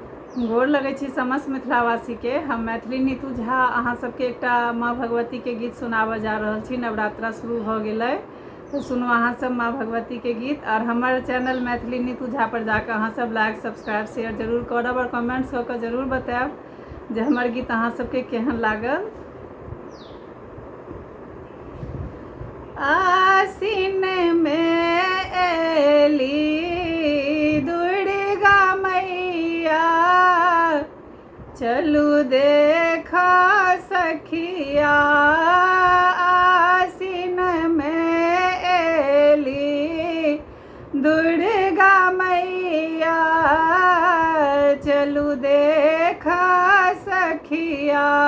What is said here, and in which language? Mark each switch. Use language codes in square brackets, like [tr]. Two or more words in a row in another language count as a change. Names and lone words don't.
[mai] गोर लगै छी समस्त मिथिलावासी के। हम मैथिली नीतू झा अहाँ सबके एकटा माँ भगवती के गीत सुनाबऽ जा रहल छी। नवरात्रा शुरू भऽ गेलै तो सुनू अहाँ सब माँ भगवती के गीत। और हमर चैनल मैथिली नीतू झा पर जाकर अहाँ सब [en] like subscribe share [mai] जरूर करब और कमेंट्स कऽ के जरूर बतायब जे हमर गीत अहाँ सबके केहन लागल। आसीन में एली दुर्गा मैया, चलू देखा सखिया। आसीन में एली दुर्गा मैया, चलू देखा सखिया।